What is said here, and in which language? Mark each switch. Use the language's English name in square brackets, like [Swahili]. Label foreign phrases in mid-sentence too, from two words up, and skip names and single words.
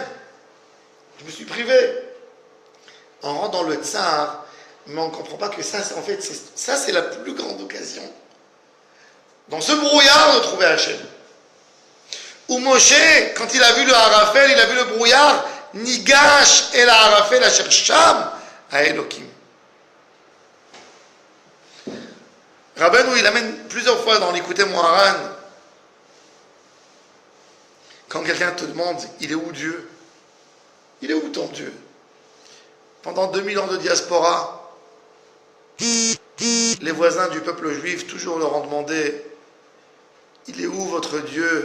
[French] Je me suis privé. On rentre dans le tsar, mais on ne comprend pas que ça, en fait, c'est la plus grande occasion. Dans ce brouillard, de trouver Hachem. Où Moshe, quand il a vu le Harafel, il a vu le brouillard, [Hebrew] ניגש אל הערפל אשר שם האלוקים. [French] Rabbeinu, il amène plusieurs fois dans l'Écouté Moharan, quand quelqu'un te demande, il est où Dieu? Il est où ton Dieu? Pendant 2000 ans de diaspora, les voisins du peuple juif toujours leur ont demandé, il est où votre Dieu?